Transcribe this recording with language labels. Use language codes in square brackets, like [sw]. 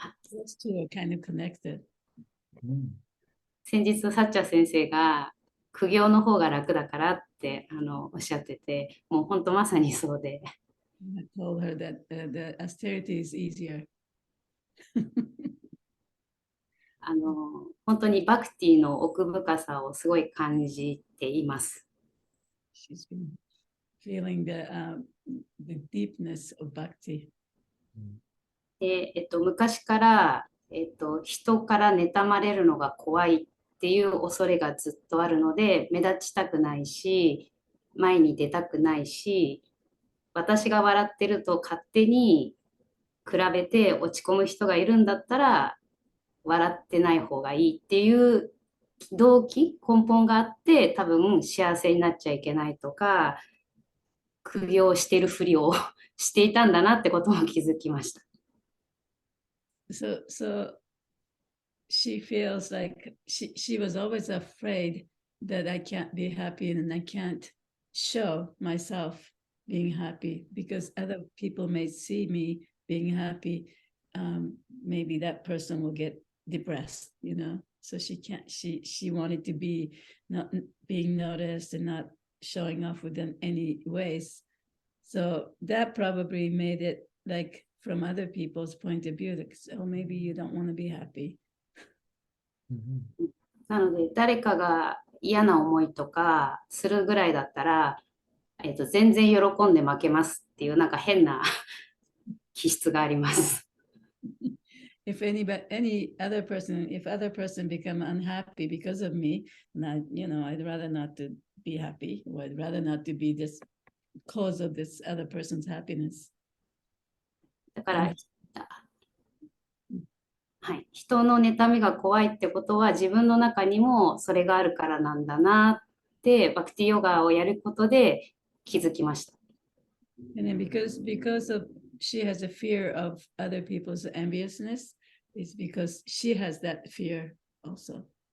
[en] those two are kind of connected. [ja] 先日、サッチャ先生が苦行の方が楽だからっておっしゃってて、もう本当まさにそうで。 [en] I told her that the austerity is easier. [ja] 本当にバクティの奥深さをすごい感じています。 [en] She's been feeling the deepness of bhakti. [ja] で、昔から、人から妬まれるのが怖いっていう恐れがずっとあるので、目立ちたくないし、前に出たくないし、私が笑ってると勝手に比べて落ち込む人がいるんだったら、笑ってない方がいいっていう動機、根本があって、多分幸せになっちゃいけないとか、苦行しているふりをしていたんだなってことも気づきました。 [en] So she feels like she was always afraid that I can't be happy and I can't show myself being happy because other people may see me being happy. Maybe that person will get depressed, you know. So she wanted to be not being noticed and not showing off with them any ways. So that probably made it like from other people's point of view, like, oh, maybe you don't want to be happy. [ja] なので、誰かが嫌な思いとかするぐらいだったら、全然喜んで負けますっていうなんか変な気質があります。 [en] If other person become unhappy because of me, and I'd rather not to be happy, or I'd rather not to be this cause of this other person's happiness. [ja] だから、はい、人の妬みが怖いってことは自分の中にもそれがあるからなんだなってバクティヨガをやることで気づきました。 [en] And then because she has a fear of other people's enviousness, it's because she has that fear also.